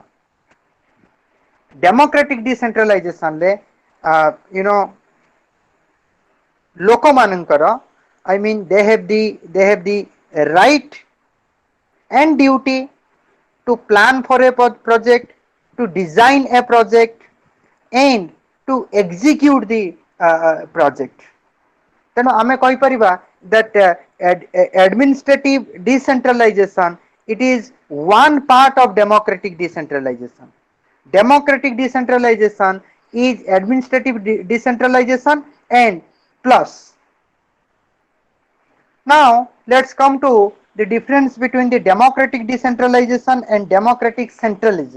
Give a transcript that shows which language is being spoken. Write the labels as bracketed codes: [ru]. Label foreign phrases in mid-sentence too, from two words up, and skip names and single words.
[en] Democratic decentralization [or] ଲେ ଲୋକ ମାନଙ୍କର, [en] I mean they have the right and duty to plan for a project, to design a project, and to execute the project. [or] ତେଣୁ ଆମେ କହି ପାରିବା [en] that administrative decentralization, it is one part of democratic decentralization. Democratic decentralization is administrative decentralization and plus Now let's come to the difference between the democratic decentralization and democratic centralism.